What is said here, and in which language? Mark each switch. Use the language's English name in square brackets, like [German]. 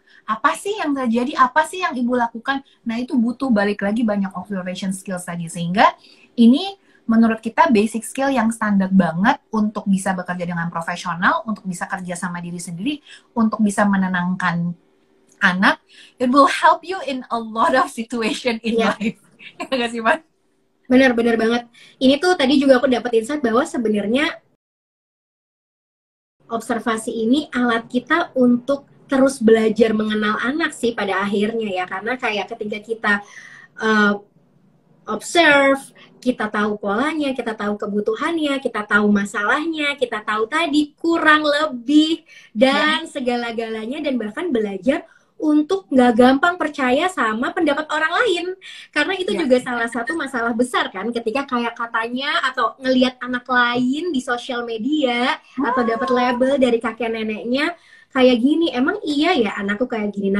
[Indonesian] Apa sih yang terjadi? Apa sih yang ibu lakukan? Nah itu butuh balik lagi banyak observation skills tadi. Sehingga ini menurut kita basic skill yang standar banget untuk bisa bekerja dengan profesional, untuk bisa kerja sama diri sendiri, untuk bisa menenangkan anak. [English] It will help you in a lot of situation in life. [Indonesian] Ya nggak sih, Mas? Benar-benar banget. Ini tuh tadi juga aku dapat insight bahwa sebenarnya observasi ini alat kita untuk terus belajar mengenal anak sih pada akhirnya ya. Karena kayak ketika kita observe, kita tahu polanya, kita tahu kebutuhannya, kita tahu masalahnya, kita tahu tadi kurang lebih dan segala-galanya, dan bahkan belajar untuk nggak gampang percaya sama pendapat orang lain, karena itu juga salah satu masalah besar kan ketika kayak katanya atau ngelihat anak lain di sosial media atau dapat label dari kakek neneknya kayak gini, emang iya ya anakku kayak gini.